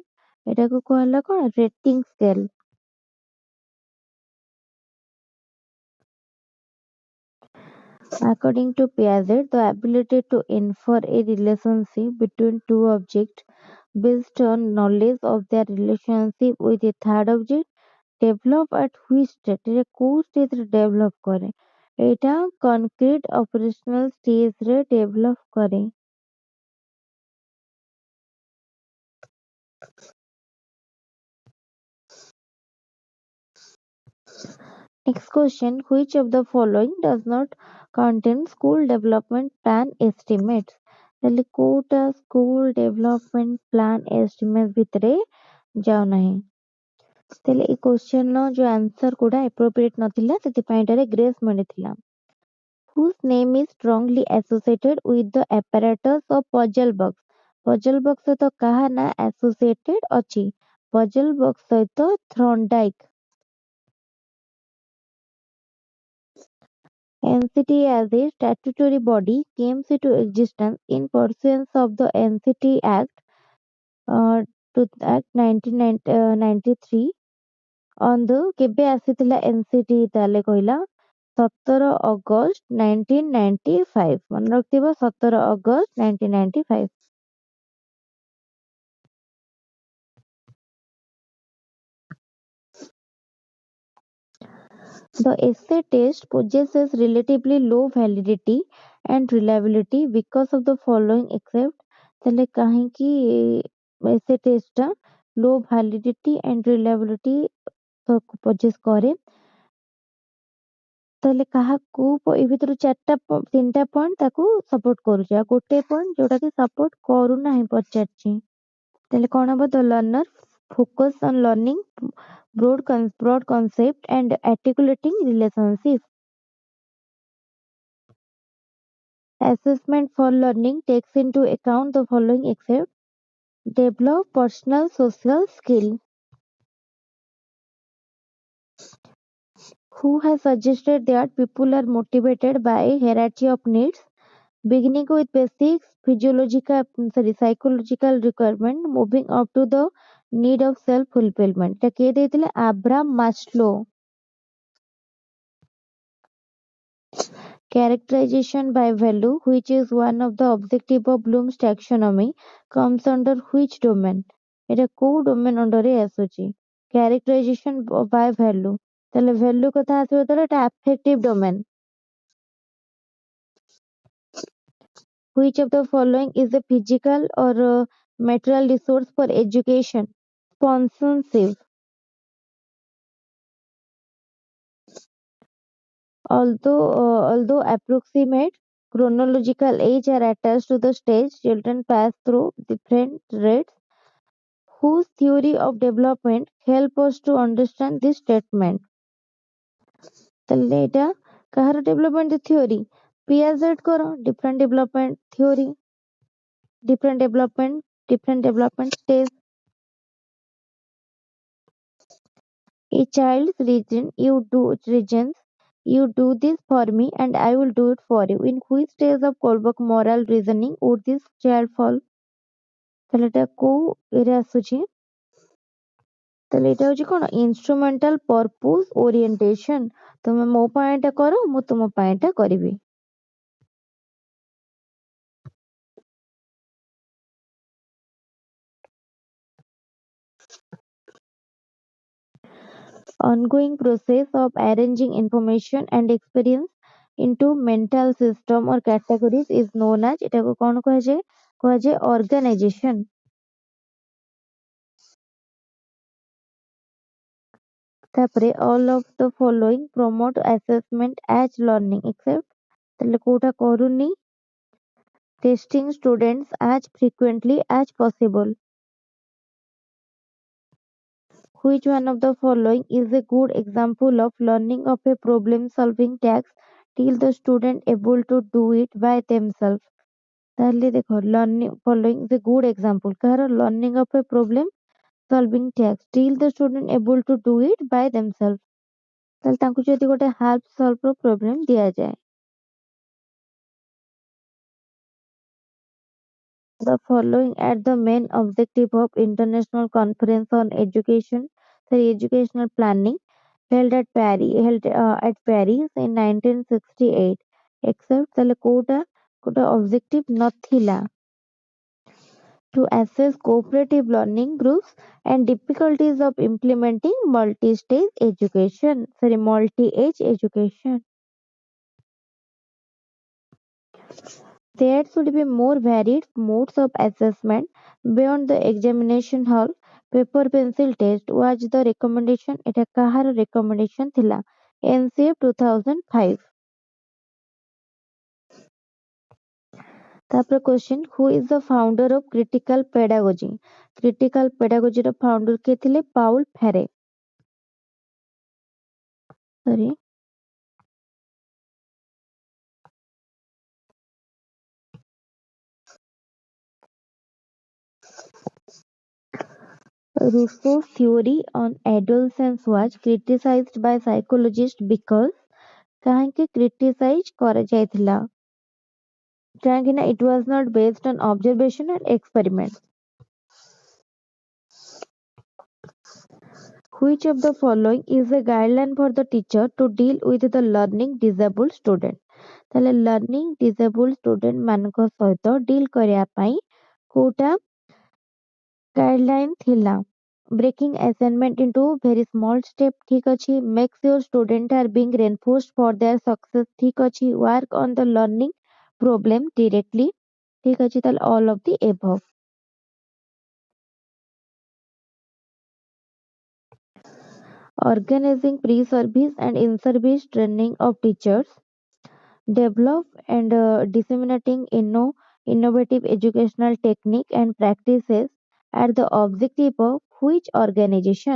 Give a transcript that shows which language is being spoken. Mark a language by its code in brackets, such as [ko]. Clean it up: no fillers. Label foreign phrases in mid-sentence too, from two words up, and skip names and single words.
[or] ଏଟାକୁ କୁହାହେଲା କଣ? [en] Rating scale. According to Piaget, the ability to infer a relationship between two objects based on knowledge of their relationship with a third object develop at which state? [or] ଏଇଟା କୋଉ stage ରେ develop କରେ? ଏଇଟା [en] concrete operational stage [or] ରେ develop କରେ. [en] Next question, which of the following does not contain school development plan estimates? [or] ତାହେଲେ କୋଉଟା [en] school development plan estimate [or] ଭିତରେ ଯାଉ ନାହିଁ. ତାହେଲେ ଏଇ question ର ଯୋଉ answer ଗୁଡା appropriate ନଥିଲା ସେଥିପାଇଁ ଏଟାରେ grace ମିଳିଥିଲା. [en] Whose name is strongly associated with the apparatus of puzzle box? Puzzle box [or] ସହିତ କାହା ନା associated ଅଛି? [en] Puzzle box ସହିତ Thorndike. NCT as a statutory body came into existence in pursuance of the NCT Act, Act 1993 on the [or] କେବେ ଆସିଥିଲା NCT ତାହେଲେ କହିଲା 17 ଅଗଷ୍ଟ 1995. ମନେ ରଖିଥିବ 17 ଅଗଷ୍ଟ 1995. [en] The essay test possesses relatively low validity and reliability because of the following except [or] ତାହେଲେ କାହିଁକି [en] essay test ଟା low validity and reliability possess କରେ? [or] ତାହେଲେ କାହାକୁ ଏ ଭିତରୁ ତିନିଟା ପଏଣ୍ଟ ତାକୁ ସପୋର୍ଟ କରୁଛି ଆଉ ଗୋଟେ ପଏଣ୍ଟ ଯୋଉଟା କି ସପୋର୍ଟ କରୁନାହିଁ ପଚାରିଛି. ତାହେଲେ କଣ ହବ? [en] The learner focus on learning broad concept and articulating relationship. Assessment for learning takes into account the following except develop personal social skill. Who has suggested that people are motivated by a hierarchy of needs beginning with basic psychological requirement moving up to the need of self fulfillment? [or] এটা কে ଦେଇଥିଲେ? ଆବ୍ରାମ ମାସ୍ଲୋ. [en] Characterization by value, which is one of the objective of Bloom's taxonomy, comes under which domain? [or] এটা କୋଉ [en] domain under [or] ରେ ଆସୁଛି? [en] Characterization by value. [or] ତାହେଲେ value କଥା ଆସିବ ତାହେଲେ এটা [en] affective domain. Which of the following is a physical or material resource for education? Sponsorship. Although approximate chronological age are attached to the stage, children pass through different rates. Whose theory of development help us to understand this statement? [or] ତାହେଲେ ଏଇଟା କାହାର development theory? [en] Piaget କର different development theory, different development stage. A child's reasons, you do this for me and I will do it for you. In which stage of Kohlberg moral reasoning would this child fall? [or] ତାହେଲେ ଏଟା କୋଉ ଏରେ ଆସୁଛି? ତାହେଲେ ଏଇଟା ହଉଛି କଣ? [en] Instrumental purpose orientation. [or] ତମେ ମୋ ପାଇଁ ଏଟା କର, ମୁଁ ତୁମ ପାଇଁ ଏଟା କରିବି. [en] Ongoing process of arranging information and experience into mental system or categories is known as, [or] ଏଟାକୁ କଣ କୁହାଯାଏ? [en] କୁହାଯାଏ organization. ତାପରେ all of the following promote assessment as learning except, [or] ତାହେଲେ କୋଉଟା କରୁନି? [en] Testing students as frequently as possible. Which one of the following is a good example of learning of a problem solving task till the student able to do it by themselves? [or] ତାହେଲେ ଦେଖ [en] learning following is a good example କାହାର? learning of a problem solving task till the student able to do it by themselves. [or] ତାହେଲେ ତାଙ୍କୁ ଯଦି ଗୋଟେ [en] half solve [or] ର problem ଦିଆଯାଏ. [en] The following are the main objective of International Conference on Education, sorry, Educational Planning held at Paris in 1968. [or] Except ତାହେଲେ କୋଉଟା objective ନଥିଲା? [en] To assess cooperative learning groups and difficulties of implementing multi-age education. There should be more varied modes of assessment beyond the examination hall. Paper pencil test was the recommendation. [or] এটা କାହାର recommendation ଥିଲା? NCF 2005. [en] ତାପରେ question, who is the founder of critical pedagogy? Critical pedagogy [or] ର founder କିଏ ଥିଲେ? ପାଉଲ ଫେରେ. [en] Sorry. Rousseau's theory on adolescence was criticized by psychologists because [or] କାହିଁକି criticize କରାଯାଇଥିଲା? କାହିଁକି ନା [en] it was not based on observation and experiment. Which of the following is a guideline for the teacher to deal with the learning disabled student? [or] ତାହେଲେ [en] learning disabled student [or] ମାନଙ୍କ ସହିତ deal କରିବା ପାଇଁ କୋଉଟା guideline ଥିଲା? [en] Breaking assignment into very small step, [or] ଠିକ ଅଛି. [en] Make sure students are being reinforced for their success, [or] ଠିକ ଅଛି. [en] Work on the learning problem directly, [or] ଠିକ ଅଛି. [en] ତାହେଲେ all of the above. Organizing pre-service and in-service training of teachers, develop and disseminating innovative educational technique and practices are the objective of which organization?